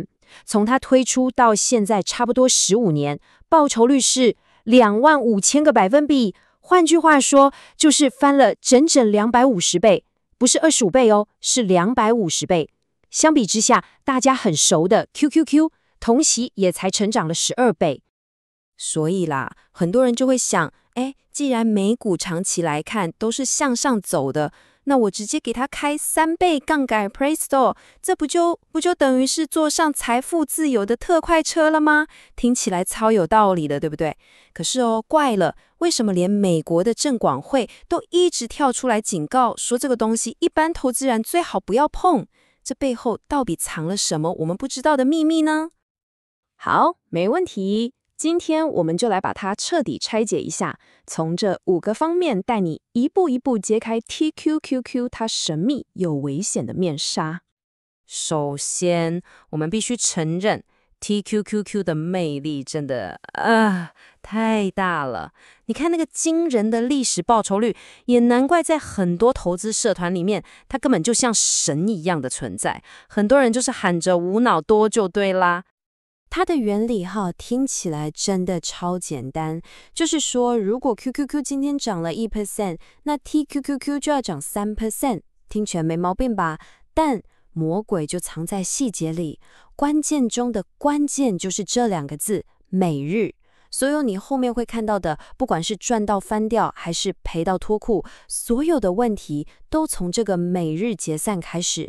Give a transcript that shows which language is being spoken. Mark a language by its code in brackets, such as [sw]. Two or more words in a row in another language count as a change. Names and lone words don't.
[zh] 從它推出到現在差不多15年，報酬率是25000個百分比，換句話說，就是翻了整整250倍，不是25倍哦，是250倍。相比之下，大家很熟的 QQQ 同期也才成長了12倍。所以啦，很多人就会想，既然美股長期來看都是向上走的，那我直接給它開3 倍槓桿 Presto， 這不就等於是坐上財富自由的特快車了嗎？聽起來超有道理的，對不對？可是怪了，為什麼連美國的證管會都一直跳出來警告，說這個東西一般投資人最好不要碰？這背後到底藏了什麼我們不知道的秘密呢？好，沒問題。今天我們就來把它徹底拆解一下，從這5個方面帶你一步一步揭開 TQQQ 它神秘又危險的面紗。首先，我們必須承認 TQQQ 的魅力真的太大了。你看那個驚人的歷史報酬率，也難怪在很多投資社團裡面，它根本就像神一樣的存在。很多人就是喊着無腦多就對啦。它的原理聽起來真的超簡單，就是說，如果 QQQ 今天漲了1%，那 TQQQ 就要漲3%，聽起來沒毛病吧？但魔鬼就藏在細節裡，關鍵中的關鍵就是這2個字——每日。所有你後面會看到的，不管是賺到翻掉，還是賠到脫褲，所有的問題都從這個每日結算開始。